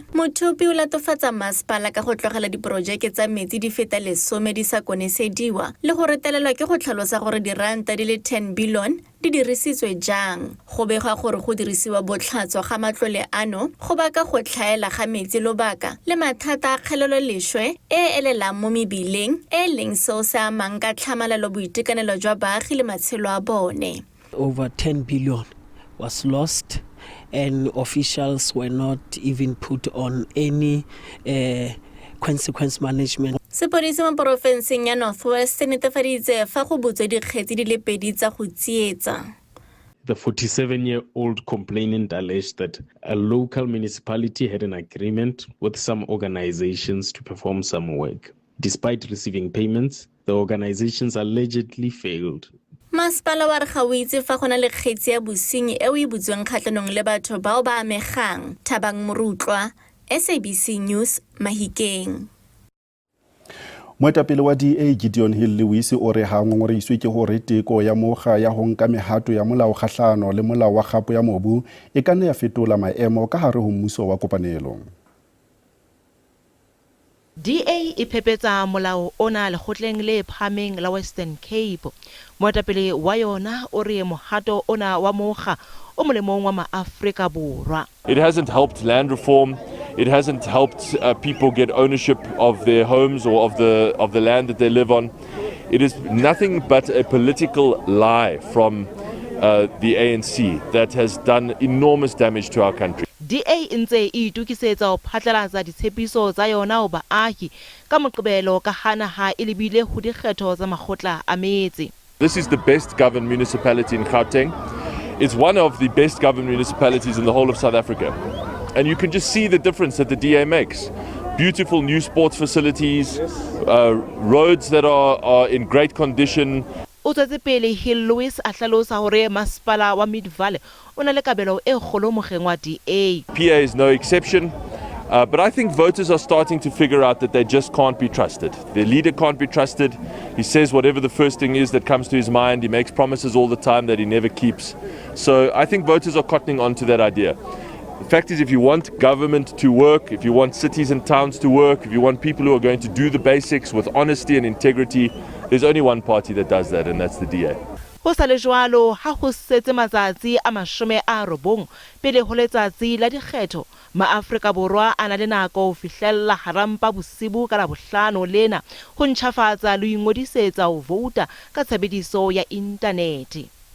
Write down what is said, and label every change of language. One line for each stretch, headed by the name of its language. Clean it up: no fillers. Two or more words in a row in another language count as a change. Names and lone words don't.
Tswana: Muthupi o latofatsa masepala ka go tlogela diporojeke tsa metsi di feta 10 di sa konesediwa le go retelelwa ke go tlhalosa gore diranta di le 10 billion di dirisitswe jang. Go begwa gore go dirisiwa botlhatso ga matlole ano go baka go tlhaela ga metsi lobaka le mathata a kgelelo lešwe e elelang mo mebileng e leng seo se amang ka tlhamalalo boitekanelo jwa baagi le matshelo a bone.
English: Over 10 billion was lost and officials were not even put on any consequence management.
Tswana: Sepodisi mo porofenseng ya North West netefaditse fa go butswe dikgetse di le pedi tsa go tsietsa.
English: The 47-year-old complainant alleged that a local municipality had an agreement with some organizations to perform some work. Despite receiving payments, the organizations allegedly failed.
Tswana: Masepala wa re ga o itse fa go na le kgetsi ya bosenyi eo e butsweng kgatlhanong le batho bao ba amegang. Thabang Morutlwa, SABC News, Mahikeng.
Southern Sotho: Moetapele wa DA Gideon Hill-Lewis o re ha ngongoreiswe ke hore teko ya mokga ya ho nka mehato ya molao kgahlano le molao wa kgapo ya mobu e ka nne ya fetola maemo ka hare ho mmuso wa kopanelo. DA e phepetsa molao ona lekgotleng le phameng la Western Cape. Moetapele wa yona o re mohato ona wa mokga o molemong wa maAfrika Borwa.
English: It hasn't helped land reform. It hasn't helped people get ownership of their homes or of the land that they live on. It is nothing but a political lie from the ANC that has done enormous damage to our country.
Southern Sotho: DA ntse e itukisetsa ho phatlalatsa ditshepiso tsa yona ho baahi ka moqebelo ka hana ha e lebile ho dikgetho tsa makgotla a metse.
English: This is the best governed municipality in Gauteng. It's one of the best governed municipalities in the whole of South Africa. And you can just see the difference that the DA makes. Beautiful new sports facilities, roads that are in great condition.
Southern Sotho: O tsetse pele Hill-Lewis a hlalosa hore masepala wa Mid-Valley o na le kabelo e kgolo mokgeng wa DA.
English: PA is no exception. But I think voters are starting to figure out that they just can't be trusted. Their leader can't be trusted. He says whatever the first thing is that comes to his mind. He makes promises all the time that he never keeps. So I think voters are cottoning on to that idea. The fact is, if you want government to work, if you want cities and towns to work, if you want people who are going to do the basics with honesty and integrity, there's only one party that does that, and that's the DA.
Southern Sotho: Ho sa le jwalo ha ho setse matsatsi a 90 pele ho letsatsi la dikgetho maAfrika Borwa a na le nako ho fihlella harampa bosibu ka Labohlano lena ho ntjhafatsa le ingodisetsa ho vouta ka tshebediso ya inthanete.